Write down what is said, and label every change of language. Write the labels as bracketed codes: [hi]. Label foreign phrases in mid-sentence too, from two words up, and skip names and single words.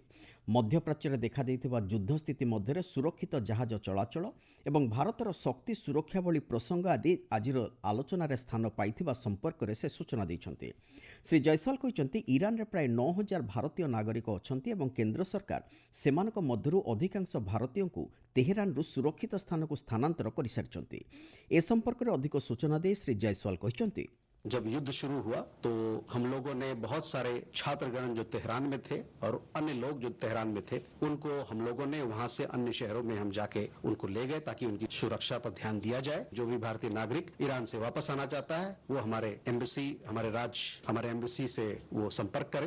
[or] ମଧ୍ୟପ୍ରାଚ୍ୟରେ ଦେଖାଦେଇଥିବା ଯୁଦ୍ଧସ୍ଥିତି ମଧ୍ୟରେ ସୁରକ୍ଷିତ ଜାହାଜ ଚଳାଚଳ ଏବଂ ଭାରତର ଶକ୍ତି ସୁରକ୍ଷା ଭଳି ପ୍ରସଙ୍ଗ ଆଦି ଆଜିର ଆଲୋଚନାରେ ସ୍ଥାନ ପାଇଥିବା ସମ୍ପର୍କରେ ସେ ସୂଚନା ଦେଇଛନ୍ତି। ଶ୍ରୀ ଜୟସ୍ୱାଲ କହିଛନ୍ତି, ଇରାନରେ ପ୍ରାୟ 9,000 ଭାରତୀୟ ନାଗରିକ ଅଛନ୍ତି ଏବଂ କେନ୍ଦ୍ର ସରକାର ସେମାନଙ୍କ ମଧ୍ୟରୁ ଅଧିକାଂଶ ଭାରତୀୟଙ୍କୁ ତେହେରାନରୁ ସୁରକ୍ଷିତ ସ୍ଥାନକୁ ସ୍ଥାନାନ୍ତର କରିସାରିଛନ୍ତି। ଏ ସମ୍ପର୍କରେ ଅଧିକ ସୂଚନା ଦେଇ ଶ୍ରୀ ଜୟସ୍ୱାଲ କହିଛନ୍ତି, [hi] जब युद्ध शुरू हुआ तो हम लोगों ने बहुत सारे छात्रगण जो तेहरान में थे और अन्य लोग जो तेहरान में थे, उनको हम लोगों ने वहां से अन्य शहरों में हम जाके उनको ले गए ताकि उनकी सुरक्षा पर ध्यान दिया जाए। जो भी भारतीय नागरिक ईरान से वापस आना चाहता है वो हमारे एम्बेसी, हमारे एम्बेसी से वो संपर्क करे।